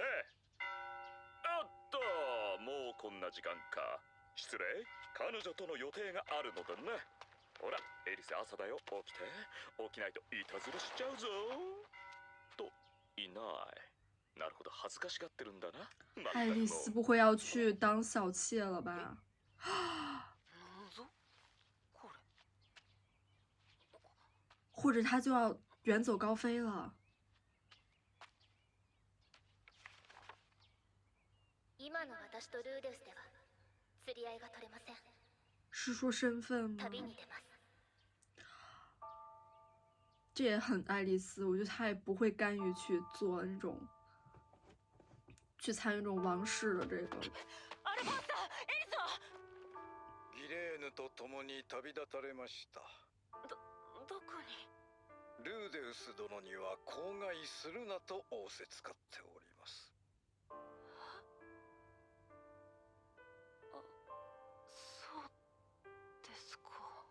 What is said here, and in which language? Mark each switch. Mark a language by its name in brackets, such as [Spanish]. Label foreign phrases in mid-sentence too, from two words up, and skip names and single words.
[Japanese] おっと、もうこんな時間か。失礼、彼女との予定があるのだね。ほら、エリス朝だよ。起きて。起きないといたずらしちゃうぞ。と、いない。なるほど、恥ずかしがってるんだな。 [Chinese] 爱丽丝不会要去当小妾了吧？或者他就要远走高飞了？ [Japanese] 今の私とルーデウスでは釣り合いが取れません。 [Chinese] 是说身份吗？ [Japanese] 旅に出ます。 [Chinese] 这也很爱丽丝，我觉得她也不会甘于去做那种，去参与这种王室的这个。 [Japanese] アルフォンサ、エリスはギレーヌと共に旅立たれました。どこに？ルーデウス殿には口外するなと仰せつかっております。そうですか。